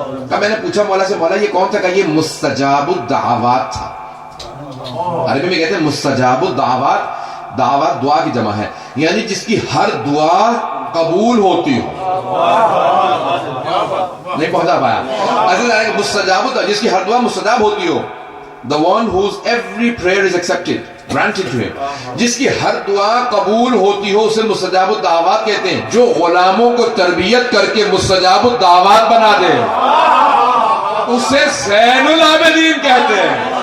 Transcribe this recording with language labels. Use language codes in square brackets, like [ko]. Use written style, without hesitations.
[ur] کہ میں نے پوچھا مولا سے، مولا یہ کون تھا؟ کہ یہ مستجاب الدعوات تھا. عربی میں کہتے ہیں مستجاب الدعوات. دعوات دعا کی جمع ہے، یعنی جس کی ہر دعا قبول ہوتی ہو. نہیں پہنچا پایا. مستجاب جس کی ہر دعا مستجاب ہوتی ہو. [en] The one whose every prayer is accepted, granted to him. [ur] جس کی ہر دعا قبول ہوتی ہو اسے مستجاب الدعوات کہتے ہیں. جو غلاموں کو تربیت کر کے مستجاب الدعوات بنا دے اسے زین العابدین کہتے ہیں.